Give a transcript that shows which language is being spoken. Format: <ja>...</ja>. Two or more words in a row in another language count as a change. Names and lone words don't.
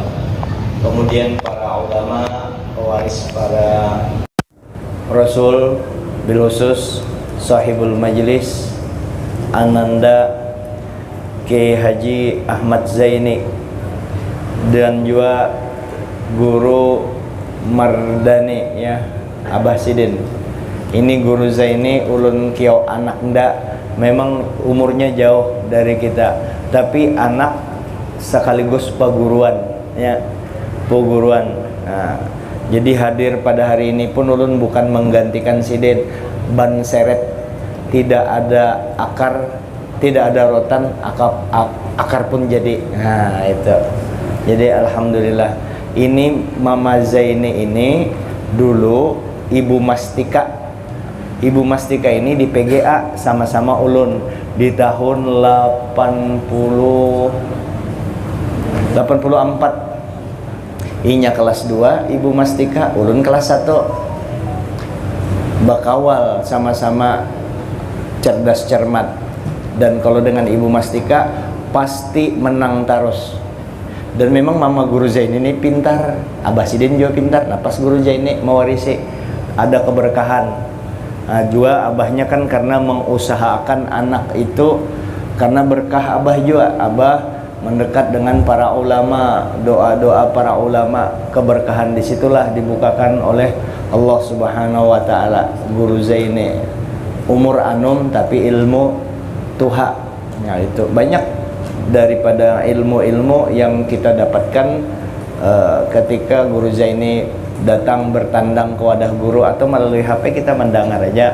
<id>Kemudian para ulama, pewaris para Rasul,</id> <ar>bil khusus sahibul majlis</ar> <id>Ananda Kiai Haji Ahmad Zaini, dan juga guru Mardani ya, Abah Sidin.</id> <bjn>Ini guru Zaini ulun kiau anak ndak, memang umurnya jauh dari kita, tapi anak sekaligus paguruan ya, paguruan.</bjn> <id>Nah, jadi hadir pada hari ini pun ulun bukan menggantikan Sidin, ban seret, tidak ada akar, tidak ada rotan, akar pun jadi. Nah itu, jadi alhamdulillah. Ini Mama Zaini ini dulu Ibu Mastika. Ibu Mastika ini di PGA sama-sama ulun di tahun 84.</id> <bjn>Inya kelas 2, Ibu Mastika, ulun kelas 1. Bakawal sama-sama cerdas cermat.</bjn> <id>Dan kalau dengan Ibu Mastika pasti menang terus. Dan memang Mama Guru Zaini ini pintar, Abah Sidin juga pintar. Nah pas Guru Zaini mewarisi ada keberkahan. Nah, juga abahnya kan karena mengusahakan anak itu, karena berkah abah juga. Abah mendekat dengan para ulama, doa-doa para ulama, keberkahan disitulah dibukakan oleh Allah</id> <ar>Subhanahu wa ta'ala.</ar> <bjn>Guru Zaini umur anum tapi ilmu tuha.</bjn> <id>Nah itu banyak daripada ilmu-ilmu yang kita dapatkan ketika Guru Zaini datang bertandang ke wadah guru atau melalui HP kita mendengar aja.</id>